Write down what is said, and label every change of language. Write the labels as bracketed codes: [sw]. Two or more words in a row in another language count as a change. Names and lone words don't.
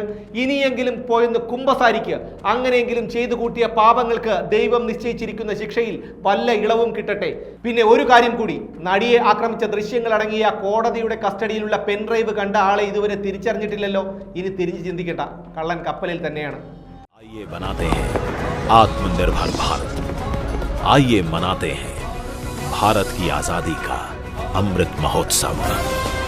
[ml] ഇനിയെങ്കിലും പോയെന്ന് കുമ്പസാരിക്കുക. അങ്ങനെയെങ്കിലും ചെയ്തു കൂട്ടിയ പാപങ്ങൾക്ക് ദൈവം നിശ്ചയിച്ചിരിക്കുന്ന ശിക്ഷയിൽ വല്ല ഇളവും കിട്ടട്ടെ. പിന്നെ ഒരു കാര്യം കൂടി, നടിയെ ആക്രമിച്ച ദൃശ്യങ്ങൾ അടങ്ങിയ കോടതിയുടെ കസ്റ്റഡിയിലുള്ള പെൻഡ്രൈവ് കണ്ട ആളെ ഇതുവരെ തിരിച്ചറിഞ്ഞിട്ടില്ലല്ലോ. ഇനി തിരിഞ്ഞ് ചിന്തിക്കണ്ട, കള്ളൻ കപ്പലിൽ തന്നെയാണ്. [hi] आइए बनाते हैं आत्मनिर्भर भारत, आइए मनाते हैं भारत की आजादी का अमृत महोत्सव।